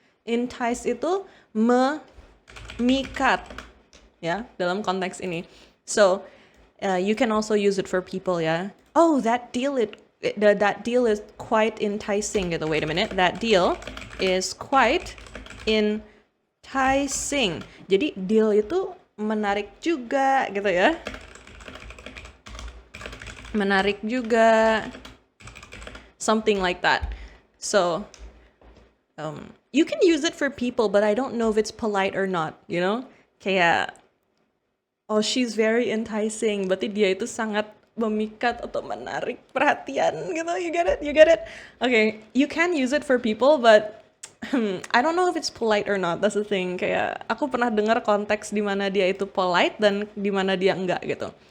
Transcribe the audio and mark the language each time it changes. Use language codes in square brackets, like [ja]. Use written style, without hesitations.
[id] Entice itu memikat ya dalam konteks ini. [en] So you can also use it for people ya. Oh, that deal is quite enticing gitu. Wait a minute. That deal is quite enticing. [id] Jadi deal itu menarik juga gitu ya. [en] Menarik juga. Something like that. So you can use it for people, but I don't know if it's polite or not, you know? [id] Kayak, oh she's very enticing, berarti dia itu sangat memikat atau menarik perhatian gitu. You get it? [en] Okay, you can use it for people, but I don't know if it's polite or not. That's the thing. [id] Kayak aku pernah dengar konteks di mana dia itu polite dan di mana dia enggak gitu.